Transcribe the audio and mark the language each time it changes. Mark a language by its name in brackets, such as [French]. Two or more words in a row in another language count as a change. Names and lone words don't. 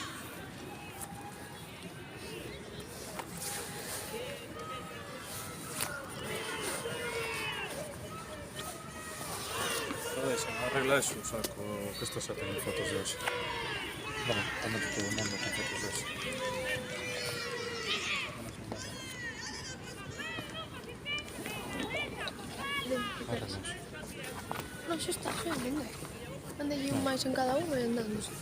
[Spanish] Joder, arregla eso, saco que estás a tener fotos de eso. Bueno, también todo el mundo con fotos de eso. [Galician] Non, xa está, xa venga. Anda aí un máis en cada unha e andamos.